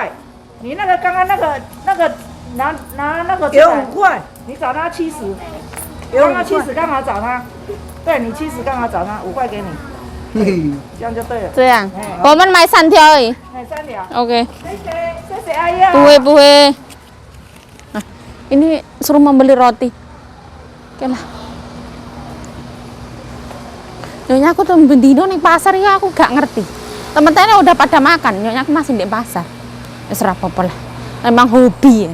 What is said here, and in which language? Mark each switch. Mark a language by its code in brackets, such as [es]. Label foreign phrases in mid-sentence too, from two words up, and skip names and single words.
[zh] 你那个刚刚那个拿那个给5块，你找他70，刚刚70刚好找他，对你70刚好找他5块给你，这样就对了。这样，我们买3条而已。买3条。 OK。谢谢阿姨啊。不会。 [id] Ini suruh membeli roti. Oke lah. Nyonya aku tuh bendino nih pasar ya aku gak ngerti. Temen-temennya udah pada makan, nyonya aku masih di pasar. Ya serah apa lah. Memang hobi ya.